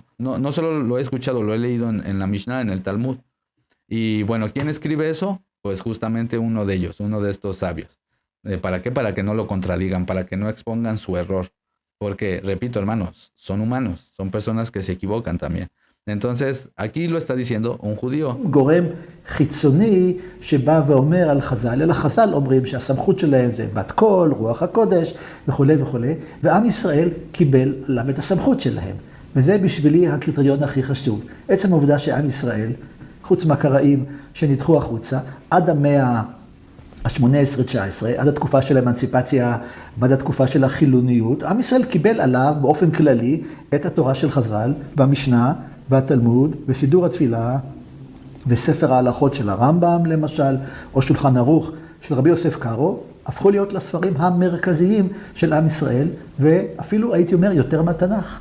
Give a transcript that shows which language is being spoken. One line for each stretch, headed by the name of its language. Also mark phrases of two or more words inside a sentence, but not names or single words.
Spanish: No solo lo he escuchado, lo he leído en la Mishnah, en el Talmud. Y bueno, ¿quién escribe eso? Pues justamente uno de ellos, uno de estos sabios. ¿Para qué? Para que no lo contradigan, para que no expongan su error. Porque, repito, hermanos, son humanos, son personas que se equivocan también. Entonces, aquí lo está diciendo un judío.
Hebrew: גורם חיצוני שבא ואומר על חז"ל, אלא חז"ל אומרים שהסמכות שלהם זה בת קול, רוח הקודש וכו' וכו', ועם ישראל קיבל עליו את הסמכות שלהם. וזה בשבילי הקריטריון הכי חשוב. עצם העובדה שעם ישראל, חוץ מהקראים שנדחו החוצה, עד המאה ה-18-19, עד התקופה של האמנציפציה, עד התקופה של החילוניות, עם ישראל קיבל עליו באופן כללי את התורה של חז"ל והמשנה, והתלמוד, וסידור התפילה, וספר ההלכות של הרמב"ם למשל, או שולחן ערוך של רבי יוסף קארו, הפכו להיות לספרים המרכזיים של עם ישראל, ואפילו הייתי אומר יותר מהתנ"ך.